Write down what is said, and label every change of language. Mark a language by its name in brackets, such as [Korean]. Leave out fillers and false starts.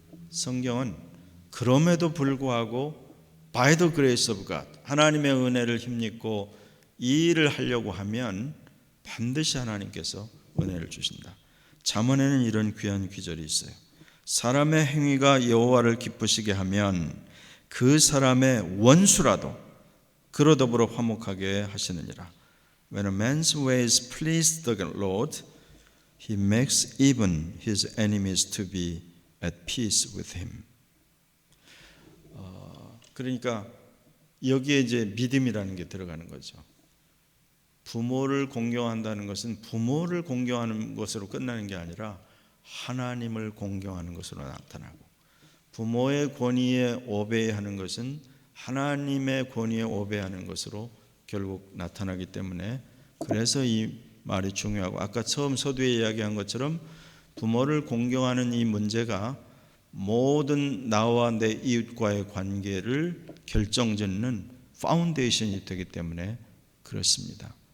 [Korean] 성경은 그럼에도 불구하고 [English] by the grace of God, [Korean] 하나님의 은혜를 힘입고 이 일을 하려고 하면 반드시 하나님께서 은혜를 주신다. 잠언에는 이런 귀한 귀절이 있어요. 사람의 행위가 여호와를 기쁘시게 하면 그 사람의 원수라도 그로 더불어 화목하게 하시느니라. [English] When a man's ways please the Lord, he makes even his enemies to be at peace with him. [Korean] 그러니까 여기에 이제 믿음이라는 게 들어가는 거죠. 부모를 공경한다는 것은 부모를 공경하는 것으로 끝나는 게 아니라 하나님을 공경하는 것으로 나타나고, 부모의 권위에 오베이하는 것은 하나님의 권위에 오베이하는 것으로 결국 나타나기 때문에, 그래서 이 말이 중요하고, 아까 처음 서두에 이야기한 것처럼 부모를 공경하는 이 문제가 모든 나와 내 이웃과의 관계를 결정짓는 파운데이션이 되기 때문에 그렇습니다.